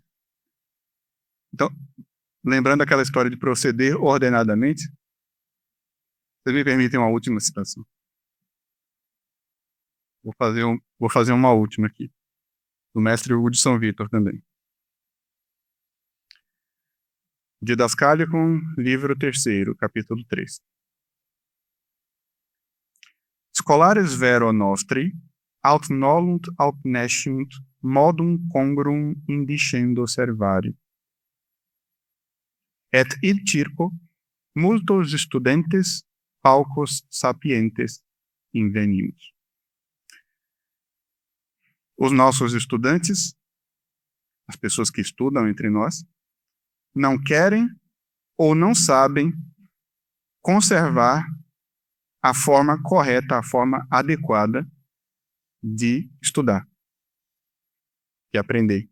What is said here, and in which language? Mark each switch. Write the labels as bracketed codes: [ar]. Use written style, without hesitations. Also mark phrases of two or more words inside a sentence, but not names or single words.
[pt] Então, lembrando aquela história de proceder ordenadamente, vocês me permitem uma última citação. Vou fazer uma última aqui, do mestre Hugo de São Vítor também. Didascalicum, livro 3º, capítulo 3. [la] Scholares vero nostri, aut nolunt aut nesciunt, modum congruum indicendo servari. Et id circo, multos studentes, paucos sapientes invenimus. [pt] Os nossos estudantes, as pessoas que estudam entre nós, não querem ou não sabem conservar a forma correta, a forma adequada de estudar, de aprender.